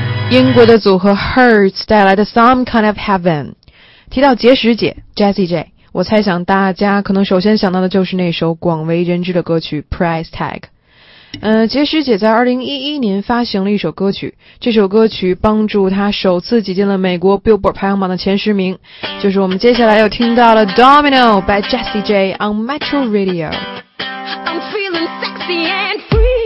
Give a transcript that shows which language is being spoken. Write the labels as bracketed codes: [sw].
[zh] 英国的组合 Hertz 带来的 Some Kind of Heaven。提到结石姐 Jessie J， 我猜想大家可能首先想到的就是那首广为人知的歌曲 Price Tag。结石姐在2011年发行了一首歌曲，这首歌曲帮助她首次挤进了美国 Billboard 排行榜的前十名，就是我们接下来又听到了 Domino by Jessie J on Metro Radio。 [en] I'm feeling sexy and free.